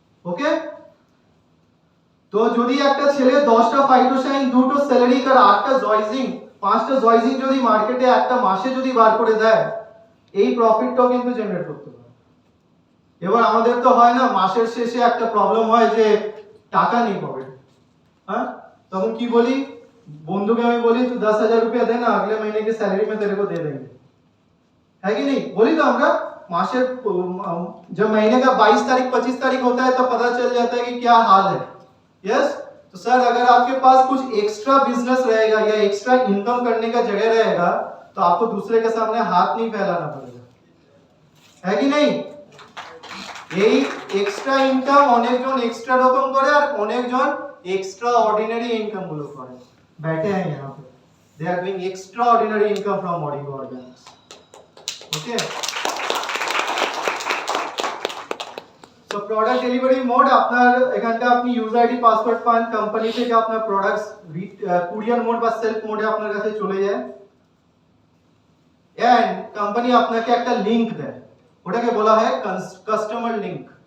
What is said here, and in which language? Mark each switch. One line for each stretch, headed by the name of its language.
Bangla: ওকে, তো যদি একটা ছেলে 10টা ফাইটোসাইন, 2টো সেলেরিক আর 8টা জয়জিং, 5টা জয়জিং যদি মার্কেটে একটা মাসে যদি বার করে দেয়, এই প্রফিটটাও কিন্তু জেনারেট করতে পারে। এবার আমাদের তো হয় না, মাসের শেষে একটা প্রবলেম হয় যে টাকা নেই পকেটে, হ্যাঁ, তখন কি বলি, বন্ধুকে আমি বলি তুই 10,000
Hindi: रुपया दे ना, अगले महीने की सैलरी में तेरे को दे देंगे, है कि नहीं? बोली तो আমরা मासे जब महीने का 22 तारीख 25 तारीख होता है तो पता चल जाता है कि क्या हाल है। यस, तो सर अगर आपके पास कुछ एक्स्ट्रा बिजनेस रहेगा या एक्स्ट्रा इनकम करने का जगह रहेगा तो आपको दूसरे के सामने हाथ नहीं फैलाना पड़ेगा, है कि नहीं?
Bangla: এই এক্সট্রা ইনকাম অনেকজন এক্সট্রা রকম করে আর অনেকজন এক্সট্রা অর্ডিনারি ইনকাম গুলো করে
Hindi: बैठे हैं यहाँ पे,
English: they are doing extraordinary income from Moringa Organics. Okay, so product delivery mode
Bangla: আপনার এখানটা আপনি ইউজার আইডি পাসওয়ার্ড পান, কোম্পানি থেকে আপনার প্রোডাক্টস কুরিয়ার মোড বা সেলফ মোডে আপনার কাছে চলে যায়, এন্ড কোম্পানি আপনাকে একটা লিংক দেয়, ওটাকে বলা হয় কাস্টমার লিংক।